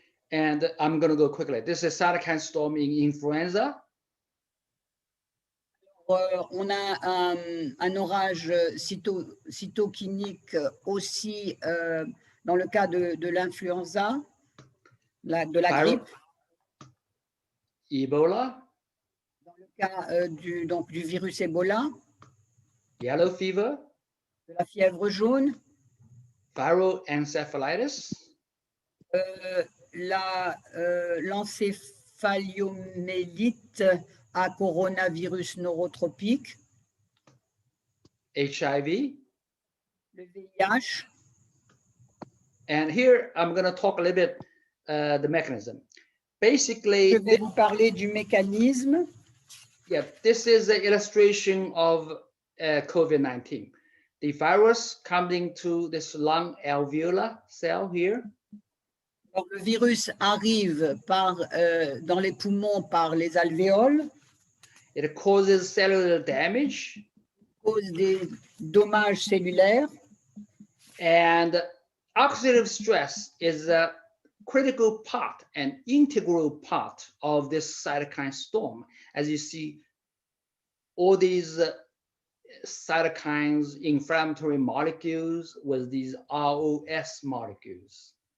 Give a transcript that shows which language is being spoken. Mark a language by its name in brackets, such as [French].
[English] And I'm going to go quickly. This is cytokine storm in influenza. [French] On a un orage cytokinique aussi dans le cas de l'influenza, de la grippe. [English] Ebola. [French] Dans le cas du virus Ebola. [English] Yellow fever. [French] De la fièvre jaune. [English] Viral encephalitis. [French] L'encéphalomyélite à coronavirus neurotropique. [English] HIV. [French] Le VIH. [English] And here I'm going to talk a little bit the mechanism. Basically, [French] je vais vous parler du mécanisme. [English] Yeah, this is an illustration of COVID-19. the virus coming to this lung alveolar cell here. [French] Alors, le virus arrive dans les poumons par les alvéoles, [English] It causes cellular damage, [French] cause des dommages cellulaires. [English] and oxidative stress is a critical part and integral part of this cytokine storm. As you see, all these cytokines, inflammatory molecules with these ROS molecules.